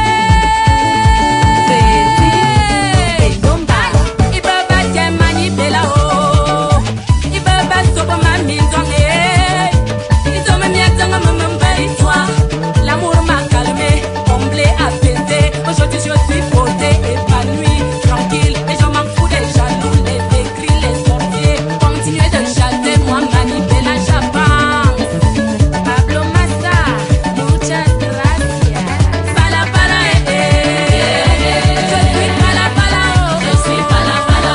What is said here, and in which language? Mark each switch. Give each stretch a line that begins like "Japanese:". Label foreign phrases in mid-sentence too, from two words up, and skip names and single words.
French: L'amour m'a calmé, comblé, apaisé. Aujourd'hui je suis posée, épanouie, tranquille. Et je m'en fous des jaloux, les écrits, les sorciers. Continuez de chasser, moi Manibela j'avance.
Spanish: Pablo Massa, muchas gracias.
French: Pala pala je suis pala pala je suis pala pala.